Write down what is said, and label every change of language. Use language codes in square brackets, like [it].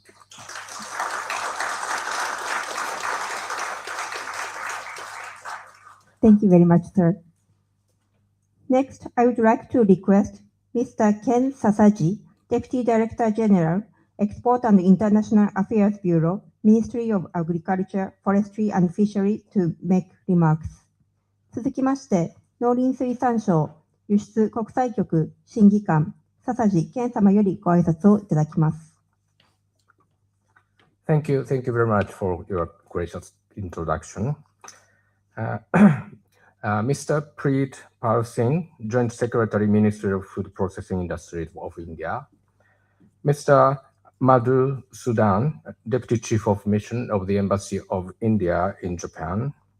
[en] Thank you very much, sir. Next, I would like to request Mr. Ken Sasaji, Deputy Director General, Export and International Affairs Bureau, Ministry of Agriculture, Forestry and Fishery, to make remarks. [ja] 続きまして、農林水産省輸出国際局審議官、笹地健様よりご挨拶をいただきます。 [en] Thank you very much for your gracious introduction. Mr. Preet Pal Singh, Joint Secretary, Ministry of Food Processing Industries of India. Mr. Madhu Sudan, Deputy Chief of Mission of the Embassy of India in Japan.